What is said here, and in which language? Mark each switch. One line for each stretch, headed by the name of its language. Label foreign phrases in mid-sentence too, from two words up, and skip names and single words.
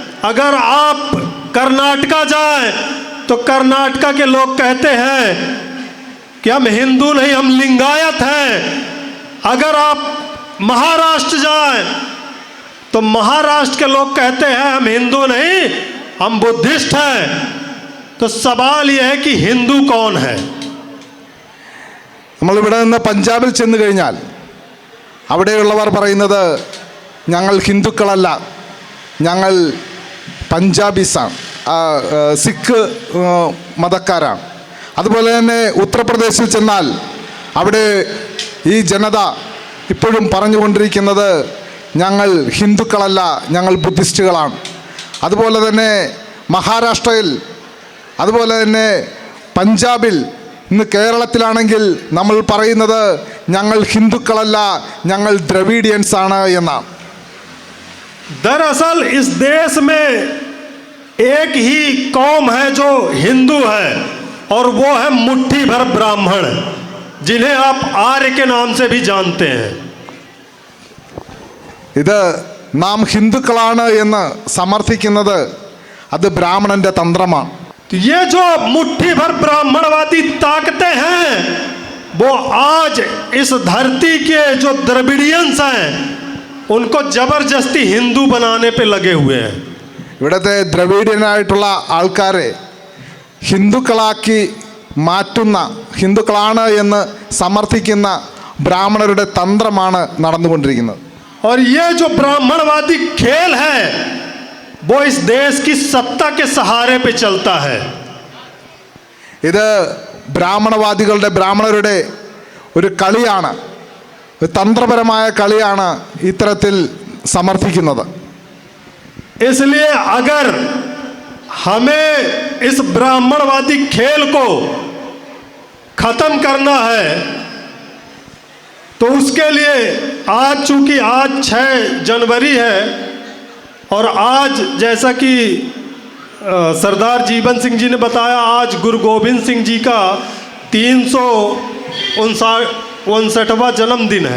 Hindi: अगर आप कर्नाटका जाएं तो कर्नाटका के लोग कहते हैं कि हम हिंदू नहीं, हम लिंगायत हैं। अगर आप महाराष्ट्र जाएं तो महाराष्ट्र के लोग कहते हैं हम हिंदू नहीं, हम बुद्धिस्ट हैं। तो सवाल यह है कि हिंदू कौन है?
Malayalam: നമ്മളിവിടെ നിന്ന് പഞ്ചാബിൽ ചെന്ന് കഴിഞ്ഞാൽ അവിടെയുള്ളവർ പറയുന്നത് ഞങ്ങൾ ഹിന്ദുക്കളല്ല, ഞങ്ങൾ പഞ്ചാബീസാണ്, സിഖ് മതക്കാരാണ്. അതുപോലെ തന്നെ ഉത്തർപ്രദേശിൽ ചെന്നാൽ അവിടെ ഈ ജനത ഇപ്പോഴും പറഞ്ഞുകൊണ്ടിരിക്കുന്നത് ഞങ്ങൾ ഹിന്ദുക്കളല്ല, ഞങ്ങൾ ബുദ്ധിസ്റ്റുകളാണ്. അതുപോലെ തന്നെ മഹാരാഷ്ട്രയിൽ, അതുപോലെ തന്നെ പഞ്ചാബിൽ, ഇന്ന് കേരളത്തിലാണെങ്കിൽ നമ്മൾ പറയുന്നത് ഞങ്ങൾ ഹിന്ദുക്കളല്ല, ഞങ്ങൾ ദ്രവീഡിയൻസ് ആണ് എന്നാണ്.
Hindi: दरअसल इस देश में एक ही कौम है जो हिंदू है, और वो है मुट्ठी भर ब्राह्मण, जिन्हें आप आर्य के नाम से भी जानते हैं.
Malayalam: ഇത് നാം ഹിന്ദുക്കളാണ് എന്ന് സമർത്ഥിക്കുന്നത് അത് ബ്രാഹ്മണന്റെ തന്ത്രമാണ്.
Hindi: तो ये जो मुट्ठी भर ब्राह्मणवादी ताकतें हैं वो आज इस धरती के जो द्रविडियंस हैं उनको जबरदस्ती हिंदू बनाने पे लगे हुए हैं.
Malayalam: ഇവിടുത്തെ ദ്രവീഡിയനായിട്ടുള്ള ആൾക്കാരെ ഹിന്ദുക്കളാക്കി മാറ്റുന്ന, ഹിന്ദുക്കളാണ് എന്ന് സമർത്ഥിക്കുന്ന ബ്രാഹ്മണരുടെ തന്ത്രമാണ് നടന്നുകൊണ്ടിരിക്കുന്നത്.
Hindi: और ये जो ब्राह्मणवादी खेल है वो इस देश की सत्ता के सहारे पे चलता है.
Malayalam: ഇത് ബ്രാഹ്മണരുടെ ഒരു കളിയാണ്, ഒരു തന്ത്രപരമായ കളിയാണ് ഇത്തരത്തിൽ സമർത്ഥിക്കുന്നത്.
Hindi: इसलिए अगर हमें इस ब्राह्मणवादी खेल को खत्म करना है तो उसके लिए आज, चूंकि आज 6 जनवरी है और आज जैसा कि सरदार जीवन सिंह जी ने बताया, आज गुरु गोविंद सिंह जी का 359वां जन्मदिन है.